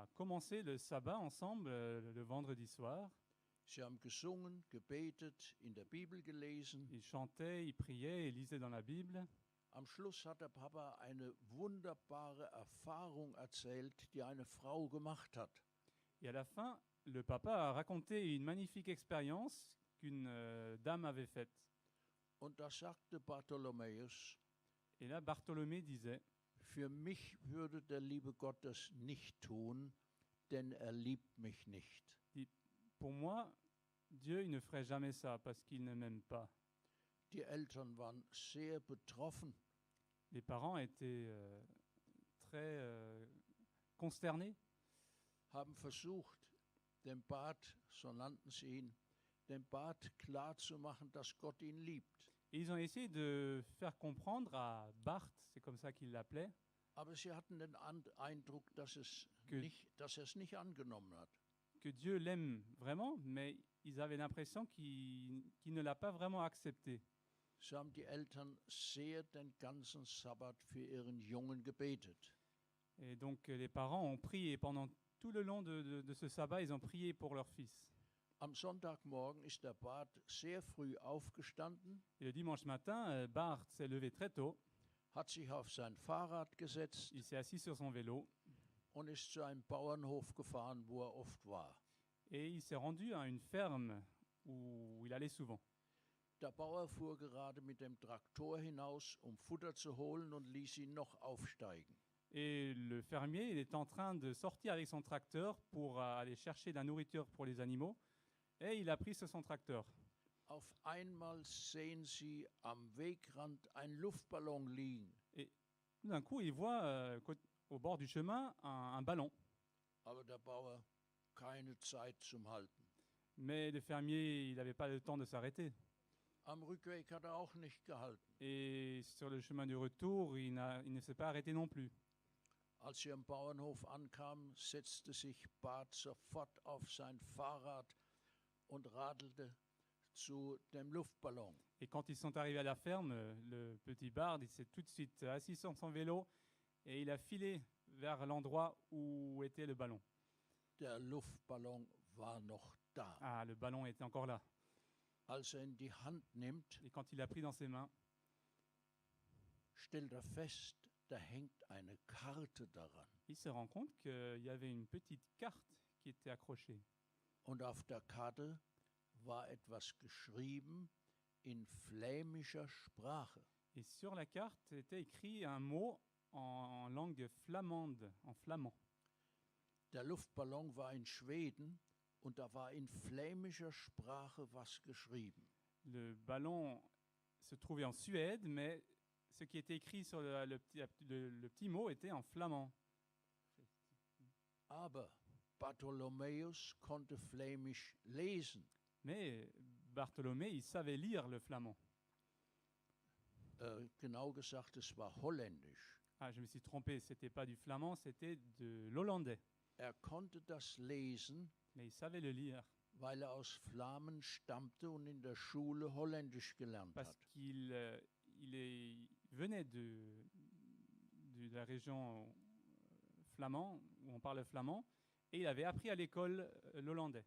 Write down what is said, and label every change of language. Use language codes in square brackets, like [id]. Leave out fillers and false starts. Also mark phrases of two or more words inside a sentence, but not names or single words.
[fr] commencé le sabbat ensemble le vendredi soir. [de] Sie haben gesungen, gebetet, in der Bibel gelesen. [fr] Ils chantaient, ils priaient et lisaient dans la Bible. [de] Am Schluss hat der Papa eine wunderbare Erfahrung erzählt, die eine Frau gemacht hat. [fr] Et à la fin, le papa a raconté une magnifique expérience qu'une dame avait faite. [de] Und da sagte Bartholomäus, [fr] Et là, Bartholomé disait, [de] für mich würde der liebe Gott das nicht tun, denn er liebt mich nicht. [fr] pour moi, Dieu il ne ferait jamais ça parce qu'il ne m'aime pas. [de] Die Eltern waren sehr betroffen. [fr] Les parents étaient très consternés. [de] Haben versucht, dem Bart, so nannten sie ihn, dem Bart klarzumachen, dass Gott ihn liebt. [fr] Et ils ont essayé de faire comprendre à Bart, c'est comme ça qu'ils l'appelaient, [de] Aber sie hatten den Eindruck, dass er es nicht angenommen hat. [fr] que Dieu l'aime vraiment, mais ils avaient l'impression qu'il ne l'a pas vraiment accepté. [de] So haben die Eltern sehr den ganzen Sabbat für ihren Jungen gebetet. [fr] Et donc les parents ont prié pendant tout le long de ce sabbat, ils ont prié pour leur fils. [de] Am Sonntagmorgen ist der Bart sehr früh aufgestanden, [fr] Et le dimanche matin, Bart s'est levé très tôt, [de] hat sich auf sein Fahrrad gesetzt [fr] il s'est assis sur son vélo [de] und ist zu einem Bauernhof gefahren, wo er oft war. [fr] et il s'est rendu à une ferme où il allait souvent. [de] Der Bauer fuhr gerade mit dem Traktor hinaus, um Futter zu holen, und ließ ihn noch aufsteigen. [fr] Et le fermier il est en train de sortir avec son tracteur pour aller chercher de la nourriture pour les animaux et il a pris sur son tracteur. [de] Auf einmal sehen sie am Wegrand einen Luftballon liegen. [fr] Et d'un coup, il voit au bord du chemin un ballon. [de] Aber der Bauer, keine Zeit zum Halten. [fr] Mais le fermier, il n'avait pas le temps de s'arrêter. [de] Am Rückweg hat er auch nicht gehalten. [fr] Et sur le chemin du retour, il ne s'est pas arrêté non plus. [de] Als sie am Bauernhof ankamen, setzte sich Bart sofort auf sein Fahrrad und radelte zu dem Luftballon. [fr] Et quand ils sont arrivés à la ferme, le petit Bart, il s'est tout de suite assis sur son vélo et il a filé vers l'endroit où était le ballon. [de] Der Luftballon war noch da. [fr] Ah, le ballon était encore là. [de] Als er in die Hand nimmt, [fr] Et quand il l'a pris dans ses mains, [de] stellt er fest, da hängt eine Karte daran. [fr] il se rend compte qu'il y avait une petite carte qui était accrochée. [de] Und auf der Karte war etwas geschrieben in flämischer Sprache. [fr] Et sur la carte était écrit un mot en langue flamande, en flamand. [de] Der Luftballon war in Schweden und da war in flämischer Sprache was geschrieben. [fr] Le ballon se trouvait en Suède, mais ce qui était écrit sur le petit mot était en flamand. [de] Aber Bartholomäus konnte Flämisch lesen. [fr] Mais Bartholomé, il savait lire le flamand. [de] Genau gesagt, es war holländisch. [fr] Ah, je me suis trompé, c'était pas du flamand, c'était de l'hollandais. [de] Er konnte das lesen, [fr] Mais il savait le lire [de] weil er aus Flamen stammte und in der Schule Holländisch gelernt [fr] parce [de] hat. [fr] qu'il venait de la région flamand, où on parle flamand, et il avait appris à l'école l'hollandais.